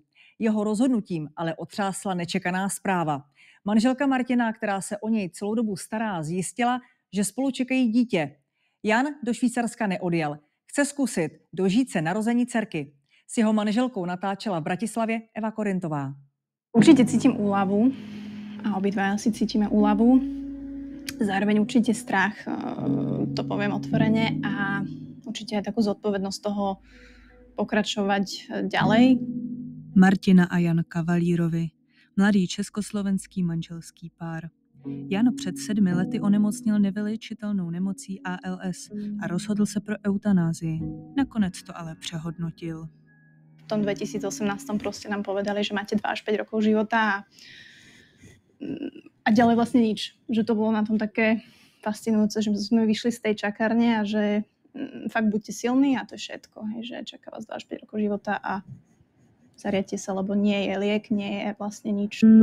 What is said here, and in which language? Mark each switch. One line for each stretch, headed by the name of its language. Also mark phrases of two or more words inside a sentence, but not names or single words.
Czech: Jeho rozhodnutím ale otřásla nečekaná zpráva. Manželka Martina, která se o něj celou dobu stará, zjistila, že spolu čekají dítě. Jan do Švýcarska neodjel. Chce zkusit dožít se narození dcerky. S jeho manželkou natáčela v Bratislavě Eva Korintová.
Slovak: Určite cítim úľavu a obidvaja si cítime úľavu. Zároveň určite strach, to poviem otvorene, a určite aj takú zodpovednosť toho pokračovať ďalej.
Czech: Martina a Jan Kavalírovi, mladý československý manželský pár. Jan před 7 lety onemocnil nevyléčitelnou nemocí ALS a rozhodl se pro eutanázii. Nakonec to ale přehodnotil.
Slovak: V tom 2018 proste nám povedali, že máte 2 až 5 rokov života a ďalej vlastne nič. Že to bolo na tom také fascinujúce, že sme vyšli z tej čakárne a že fakt buďte silní a to je všetko. Hej, že čaká vás 2 až 5 rokov života a zariadte sa, lebo nie je liek, nie je vlastne nič.